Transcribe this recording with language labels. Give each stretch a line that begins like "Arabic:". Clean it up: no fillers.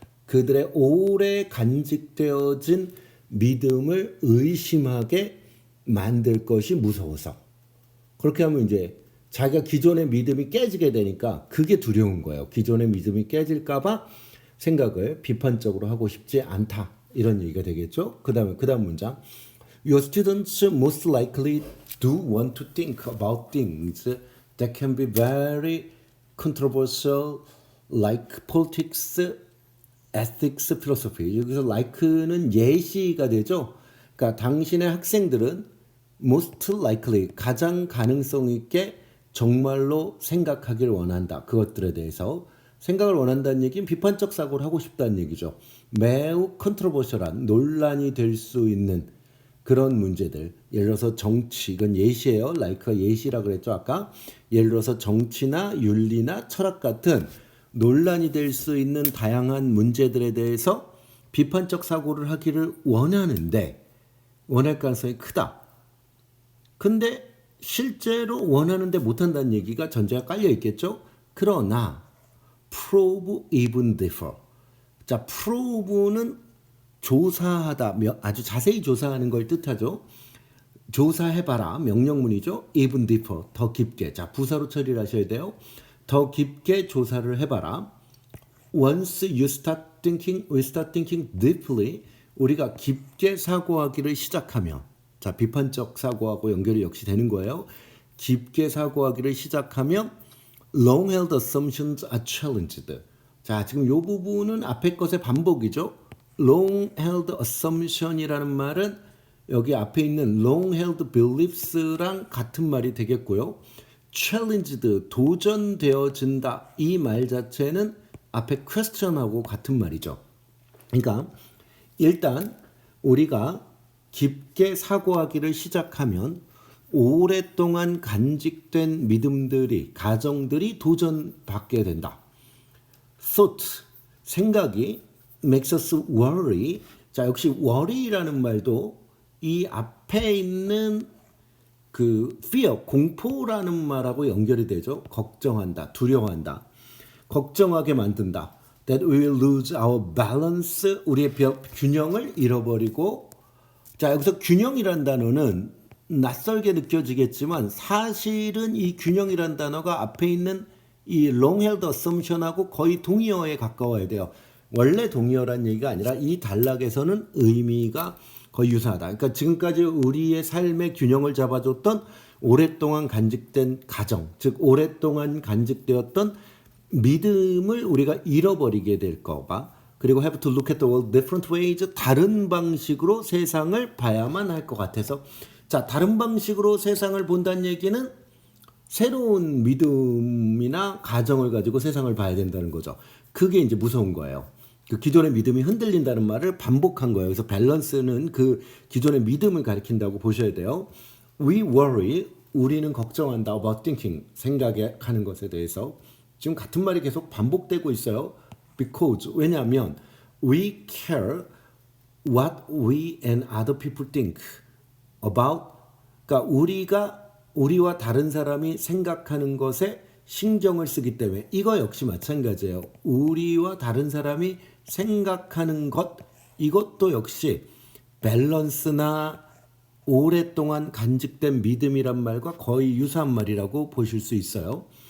Korean: 그들의 오래 간직되어진 믿음을 의심하게 만들 것이 무서워서. 그렇게 하면 이제 자기가 기존의 믿음이 깨지게 되니까 그게 두려운 거예요. 기존의 믿음이 깨질까봐 생각을 비판적으로 하고 싶지 않다. 이런 얘기가 되겠죠. 그 다음 문장.
English: Your students most likely do want to think about things that can be very controversial like politics, ethics, philosophy.
Korean: 여기서 like는 예시가 되죠. 그러니까 당신의 학생들은
English: most likely
Korean: 가장 가능성 있게 정말로 생각하길 원한다. 그것들에 대해서 생각을 원한다는 얘기는 비판적 사고를 하고 싶다는 얘기죠. 매우 컨트로버셜한 논란이 될 수 있는 그런 문제들. 예를 들어서 정치, 이건 예시예요. 라이크가 예시라 그랬죠 아까. 예를 들어서 정치나 윤리나 철학 같은 논란이 될 수 있는 다양한 문제들에 대해서 비판적 사고를 하기를 원하는데 원할 가능성이 크다. 근데 실제로 원하는데 못한다는 얘기가 전제가 깔려 있겠죠. 그러나
English: prove even differ.
Korean: 자, prove는 조사하다, 아주 자세히 조사하는 걸 뜻하죠. 조사해봐라, 명령문이죠.
English: even differ,
Korean: 더 깊게. 자, 부사로 처리를 하셔야 돼요. 더 깊게 조사를 해봐라.
English: Once we start thinking deeply,
Korean: 우리가 깊게 사고하기를 시작하면, 자, 비판적 사고하고 연결이 역시 되는 거예요. 깊게 사고하기를 시작하면
English: long-held assumptions are challenged.
Korean: 자, 지금 이 부분은 앞에 것의 반복이죠. long-held assumption이라는 말은 여기 앞에 있는 long-held beliefs랑 같은 말이 되겠고요. challenged, 도전되어진다. 이 말 자체는 앞에 question하고 같은 말이죠. 그러니까 일단 우리가 깊게 사고하기를 시작하면 오랫동안 간직된 믿음들이, 가정들이 도전받게 된다.
English: Thought,
Korean: 생각이
English: makes us worry.
Korean: 자, 역시 worry라는 말도 이 앞에 있는 그 fear, 공포라는 말하고 연결이 되죠. 걱정한다, 두려워한다. 걱정하게 만든다.
English: That we will lose our balance.
Korean: 우리의 균형을 잃어버리고. 자, 여기서 균형이란 단어는 낯설게 느껴지겠지만 사실은 이 균형이란 단어가 앞에 있는 이 long-held assumption하고 거의 동의어에 가까워야 돼요. 원래 동의어란 얘기가 아니라 이 단락에서는 의미가 거의 유사하다. 그러니까 지금까지 우리의 삶의 균형을 잡아줬던 오랫동안 간직된 가정, 즉 오랫동안 간직되었던 믿음을 우리가 잃어버리게 될까 봐, 그리고
English: have to look at the world different ways,
Korean: 다른 방식으로 세상을 봐야만 할 것 같아서, 자, 다른 방식으로 세상을 본다는 얘기는 새로운 믿음이나 가정을 가지고 세상을 봐야 된다는 거죠. 그게 이제 무서운 거예요. 그 기존의 믿음이 흔들린다는 말을 반복한 거예요. 그래서 밸런스는 그 기존의 믿음을 가리킨다고 보셔야 돼요.
English: We worry,
Korean: 우리는 걱정한다.
English: About thinking,
Korean: 생각하는 것에 대해서. 지금 같은 말이 계속 반복되고 있어요.
English: Because,
Korean: 왜냐하면
English: we care what we and other people think about.
Korean: 그러니까 우리와 다른 사람이 생각하는 것에 신경을 쓰기 때문에, 이거 역시 마찬가지예요. 우리와 다른 사람이 생각하는 것, 이것도 역시 밸런스나 오랫동안 간직된 믿음이란 말과 거의 유사한 말이라고 보실 수 있어요.